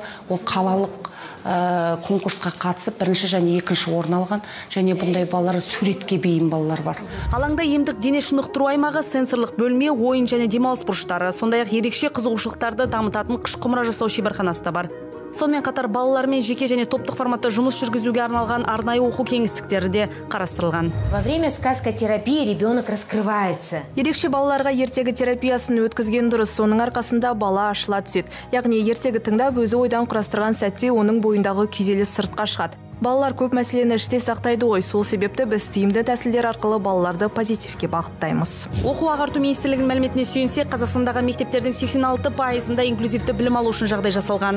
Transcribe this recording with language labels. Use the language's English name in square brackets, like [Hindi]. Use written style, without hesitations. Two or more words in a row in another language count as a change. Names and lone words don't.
[Kazakh] Ол қалалық конкурсқа қатысып, 1-ші және 2-ші орын алған, және бұндай балалар суретке бейім балалар бар. Алаңда емдік дене шынықтыру аймағы, сенсорлық бөлме, ойын және демалыс бұрыштары, сондай-ақ ерекше қызығушылықтарды дамытатын қыш құмыра жасау шеберханасы да бар. Сонымен қатар балалармен жеке және топтық форматта жұмыс жүргізуге арналған арнайы оқу кеңістіктері де қарастырылған. [Russian] Во время сказкотерапии ребенок раскрывается. [Kazakh] Ерекше балаларға ертегі терапиясын өткізген дұрыс, соның арқасында бала ашыла түседі. Яғни ертегі тыңдап өзі ойдан құрастырған сәтте оның бойындағы күйзеліс сыртқа шығады. Балалар көп мәселені іште сақтайды ғой, сол себепті біз тиімді тәсілдер арқылы балаларды позитивке бағыттаймыз. Оқу ағарту министрлігінің мәліметіне сүйенсек, Қазақстандағы мектептердің 86%-ында инклюзивті білім алу үшін жағдай жасалған.